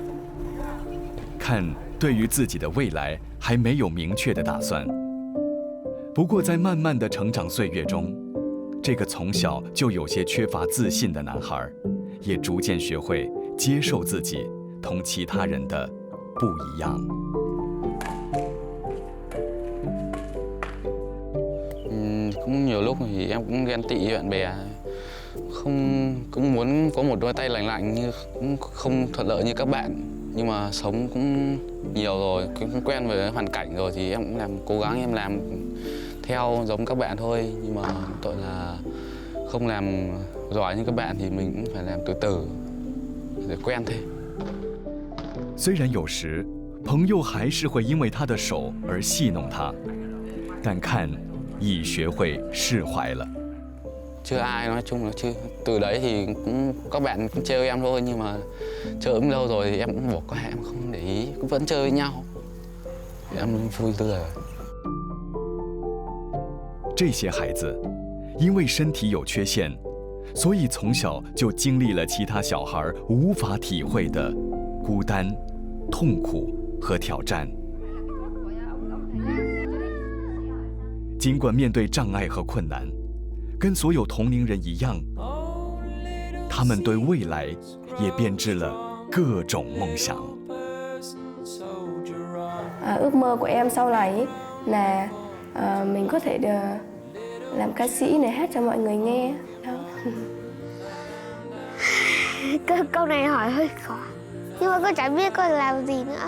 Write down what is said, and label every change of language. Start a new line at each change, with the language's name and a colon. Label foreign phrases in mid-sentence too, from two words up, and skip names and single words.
Chinese: 看，对于自己的未来还没有明确的打算。不过，在慢慢的成长岁月中，这个从小就有些缺乏自信的男孩，也逐渐学会接受自己同其他人的不一样。
Vietnamese: Cũng nhiều lúc thì em cũng ghen tị với bạn bè, cũng muốn có một đôi tay lành lạnh như cũng không thuận lợi như các bạn, nhưng mà sống cũng nhiều rồi, cũng quen với hoàn cảnh rồi thì em cũng cố gắng em làm theo giống các bạn thôi, nhưng mà tội là không làm giỏi như các bạn thì mình cũng phải làm từ từ để quen thêm.
Chinese: 虽然有时朋友还是会因为他的手而戏弄他，但看已学会释怀了。
Vietnamese: Chưa ai, nói chung là chưa. Từ đấy thì cũng các bạn cũng chơi em thôi, nhưng mà chơi cũng lâu rồi thì em cũng bỏ qua, em không để ý, cũng vẫn chơi với nhau. Em vui tươi.
Chinese: 这些孩子因为身体有缺陷，所以从小就经历了其他小孩无法体会的孤单、痛苦和挑战。尽管面对障碍和困难，跟所有同龄人一样，他们对未来也编织了各种梦想。
Vietnamese: Ước mơ của em sau này là mình có thể làm ca sĩ để hát cho mọi người nghe. Câu này hỏi hơi khó, nhưng mà con chẳng biết con làm gì nữa.